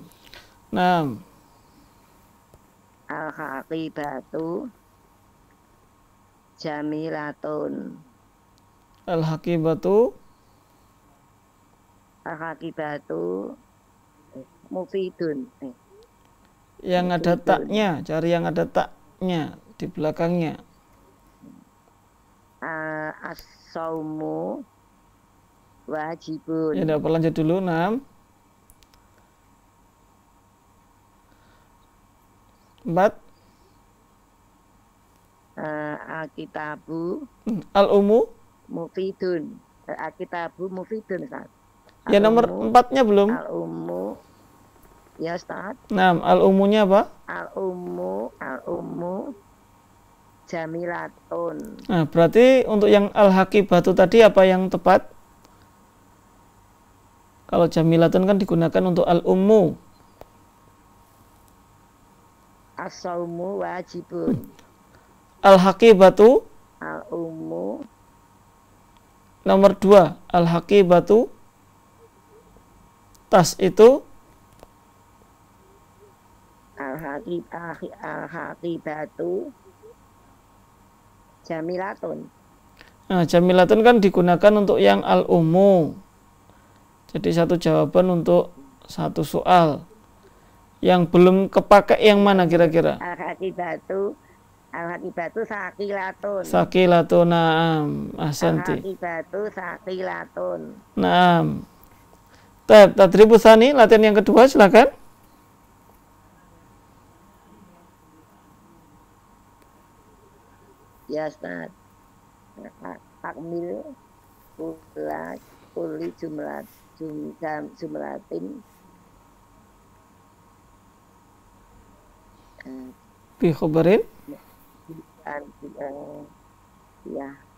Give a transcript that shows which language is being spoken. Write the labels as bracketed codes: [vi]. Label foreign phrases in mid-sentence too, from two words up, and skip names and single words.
[ar] Naam. الحقيبة جميلة. Al hakibatu. الحقيبة مفيد. [id] Yang ada taknya, cari yang ada taknya di belakangnya. [ar] الصوم واجب. [id] Ya, dapat lanjut dulu. [ar] Naam. 4. Al-kitabu Al-umu. مفيد الكتاب مفيد, [id] Ustaz. Ya, nomor 4-nya belum. Al-ummu. Ya, Ustaz. Naam, al-umunya apa? [ar] الأم جميلة. [id] Nah, berarti untuk yang al-hakibatu tadi apa yang tepat? Kalau jamilatun kan digunakan untuk al-ummu. [ar] الصوم واجب. Al-hakibatu Al-ummu [id] nomor 2. Al-hakibatu tas itu [ar] الحقيبة جميلة. [id] Nah, jamilatun kan digunakan untuk yang al-ummu. Jadi satu jawaban untuk satu soal. Yang belum kepakai yang mana kira-kira? [ar] الحقيبة ثقيلة. ثقيلة نعم أحسنت. الحقيبة ثقيلة. Naam. التدريب الثاني, [id] latihan yang kedua, silakan. Ya Ustaz. [ar] تكميل كل جملة بخبر. [id] Ya.